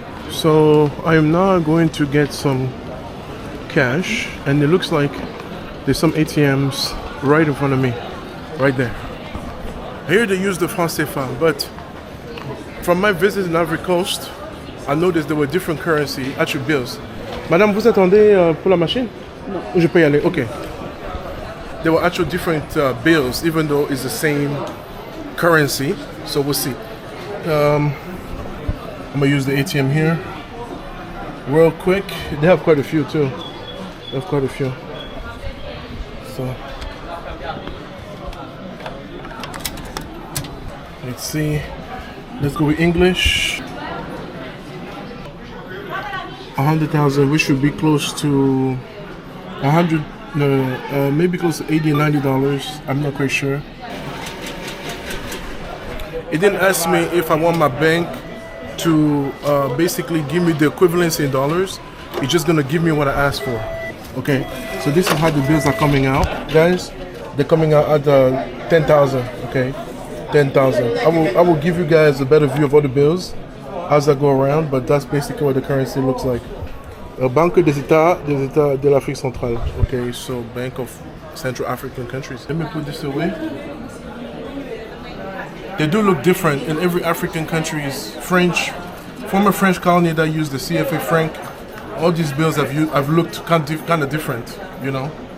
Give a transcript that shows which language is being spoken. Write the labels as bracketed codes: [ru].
[en] So I am now going to get some cash, and it looks like there's some ATMs right in front of me, right there. Here they use the franc CFA, but from my visit in Ivory Coast, I noticed there were different currency, actual bills. [fr] Madame, vous attendez pour la machine? Non. Je peux y aller, okay. [en] There were actual different bills, even though it's the same currency, so we'll see. I'm gonna use the ATM here real quick. They have quite a few too. They have quite a few. So let's see. Let's go with English. 100,000. We should be close to 100. No, maybe close to $80 and $90. I'm not quite sure. It didn't ask me if I want my bank to basically give me the equivalence in dollars. It's just gonna give me what I asked for. Okay. So this is how the bills are coming out, guys. They're coming out at 10,000. Okay. 10,000. I will give you guys a better view of all the bills as I go around, but that's basically what the currency looks like. [fr] Banque des États de l'Afrique centrale. [en] Okay, so Bank of Central African countries. Let me put this away. They do look different in every African countries. Former French colony that used the CFA franc. All these bills I've looked kind of different, you know.